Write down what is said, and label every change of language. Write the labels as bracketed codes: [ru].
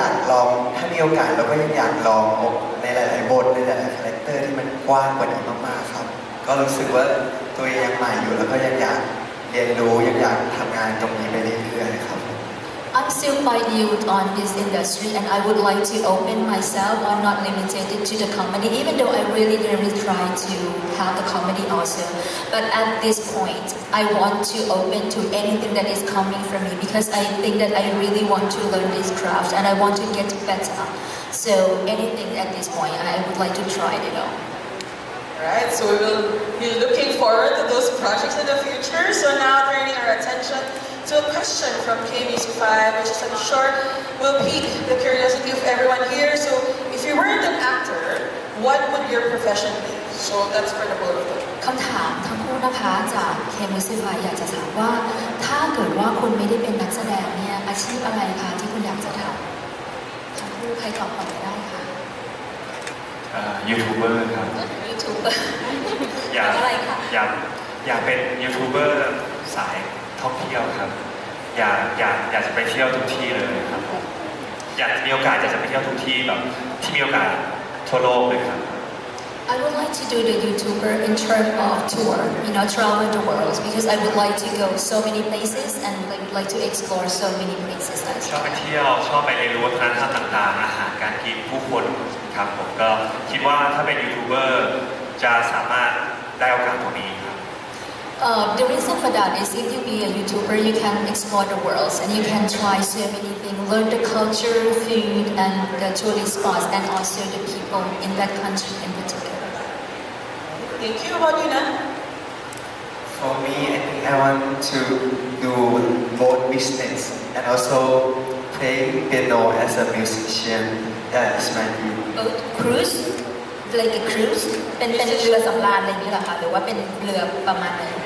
[th] ลองถ้ามีโอกาสเราก็ยังอยากลองในหลายๆบทในหลายๆคาแรคเตอร์ที่มันกว้างกว่านี้มากๆครับก็รู้สึกว่าตัวเองยังใหม่อยู่แล้วก็ยังอยากเรียนรู้ยังอยากทำงานตรงนี้ไปเรื่อยๆครับ [en] I'm still quite new on this industry and I would like to open myself or not limited to the comedy even though I really try to have the comedy also but at this point I want to open to anything that is coming from me because I think that I really want to learn this craft and I want to get better so anything at this point I would like to try it all Alright, so we will be looking forward to those projects in the future. So now turning our attention to a question from KBC5, which is a short will pique the curiosity of everyone here. So if you weren't an actor, what would your profession be? So that's for the both of them. [th] คำถามทั้งคู่นะคะจากเคมูสิฟายอยากจะถามว่าถ้าเกิดว่าคุณไม่ได้เป็นนักแสดงเนี่ยอาชีพอะไรคะที่คุณอยากจะทำทั้งคู่ใครตอบก่อนก็ได้ค่ะ ยูทูบเบอร์ครับ ยูทูบเบอร์ อยาก อะไรคะ อยากเป็นยูทูบเบอร์สายท่องเที่ยวครับอยากจะไปเที่ยวทุกที่เลยครับอยากมีโอกาสจะไปเที่ยวทุกที่แบบที่มีโอกาสทั่วโลกเลยครับ [en] I would like to do the YouTuber in terms of tour, travel the world because I would like to go so many places and I would like to explore so many places. [th] ชอบไปเที่ยวชอบไปเรียนรู้วัฒนธรรมต่างๆอาหารการกินผู้คนครับผมก็คิดว่าถ้าเป็นยูทูบเบอร์จะสามารถได้โอกาสตรงนี้ครับ [en] The reason for that is if you be a YouTuber, you can explore the world and you can try so many things, learn the culture, food, and the tourist spots, and also the people in that country in particular. Thank you. How about you, Nan? For me, I think I want to do both business and also play piano as a musician. That is my dream. Cruise, like a cruise, [th] เป็นเรือสำราญอะไรอย่างนี้เหรอคะหรือว่าเป็นเรือประมาณไหน